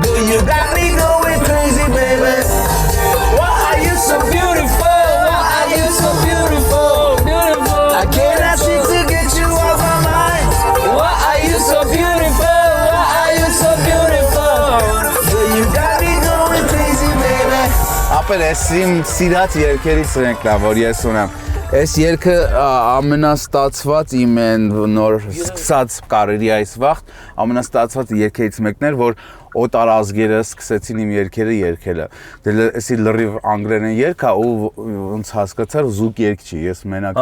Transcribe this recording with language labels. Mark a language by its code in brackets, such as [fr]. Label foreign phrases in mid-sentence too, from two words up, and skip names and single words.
[en] Girl, you got me going crazy, baby. Why are you so beautiful? Why are you so beautiful? Beautiful. I cannot seem to get you off my mind. Why are you so beautiful? Why are you so beautiful? Girl, you got me going crazy, baby. [hy] Ապեր ես իմ սիրած երգերից ենք նա, որ ես ունեմ։ Այս երգը ամենաստացված իմ են նոր սկսած կարիերայիս վաղ ամենաստացված երգերից մեկն էր, որ օտարազգերը սկսեցին իմ երգերը երգելը։ Դե էսի լրիվ անգլերեն երգ է ու ոնց հասկացար զուկ երգ չի, ես մենակ